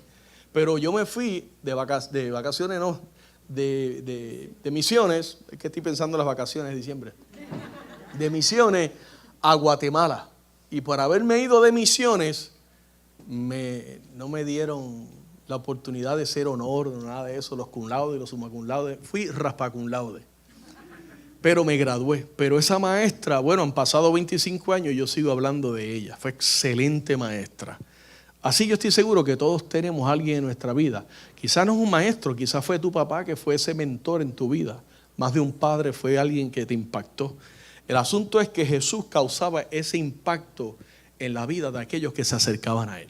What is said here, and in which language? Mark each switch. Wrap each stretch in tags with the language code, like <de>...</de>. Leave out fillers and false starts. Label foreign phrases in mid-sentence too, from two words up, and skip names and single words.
<es>Pero yo me fui de vacaciones, no, de misiones, es que estoy pensando en las vacaciones de diciembre. De misiones a Guatemala. Y por haberme ido de misiones, no me dieron la oportunidad de ser honor, nada de eso, los</es> <la>cum laude</la> <es>y los</es> <la>summa cum laude.</la> <es>Fui raspa</es> <la>cum laude.</la> <es>Pero me gradué. Pero esa maestra, han pasado 25 años y yo sigo hablando de ella. Fue excelente maestra. Así yo estoy seguro que todos tenemos a alguien en nuestra vida. Quizás no es un maestro, quizás fue tu papá que fue ese mentor en tu vida. Más de un padre fue alguien que te impactó. El asunto es que Jesús causaba ese impacto en la vida de aquellos que se acercaban a Él.</es>